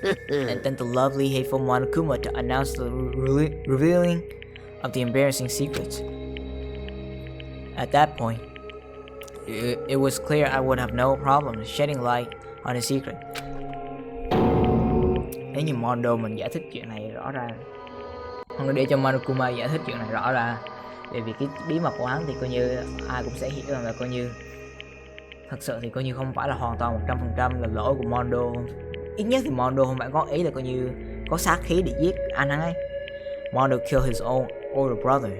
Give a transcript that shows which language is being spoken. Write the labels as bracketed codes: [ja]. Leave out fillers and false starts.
[en] And then the lovely, hateful Monokuma to announce the revealing of the embarrassing secrets. At that point, it was clear I would have no problem shedding light on the secret. [vi] Nếu như Mondo mình giải thích chuyện này rõ ra, không để cho Monokuma giải thích chuyện này rõ ra, bởi vì cái bí mật của hắn thì coi như ai cũng sẽ hiểu rằng là coi như thật sự thì coi như không phải là hoàn toàn 100% là lỗi của Mondo. Ít nhất thì Mondo không phải có ý là coi như có sát khí để giết anh hắn ấy. [en] Mondo killed his own older brother.